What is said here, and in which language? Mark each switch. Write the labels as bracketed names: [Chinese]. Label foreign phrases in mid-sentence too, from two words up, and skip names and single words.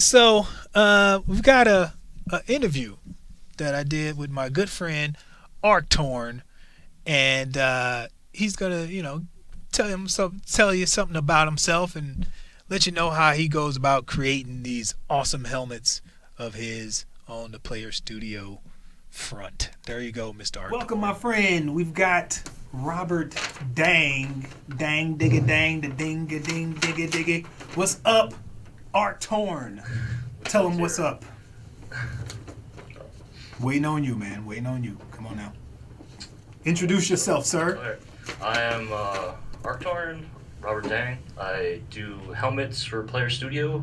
[English] So we've got a interview that I did with my good friend Arctorn, and he's gonna, tell you something about himself and let you know how he goes about creating these awesome helmets of his on the Player Studio front. There you go, Mr. Arctorn. Welcome, my friend. We've got Robert Dang digga dang da dinga ding digga digga. What's up, Arctorn? Tell him what's up. Waiting on you, man. Waiting on you. Come on now. Introduce yourself, sir. I am Arctorn, Robert Dang. I do helmets for Player Studio.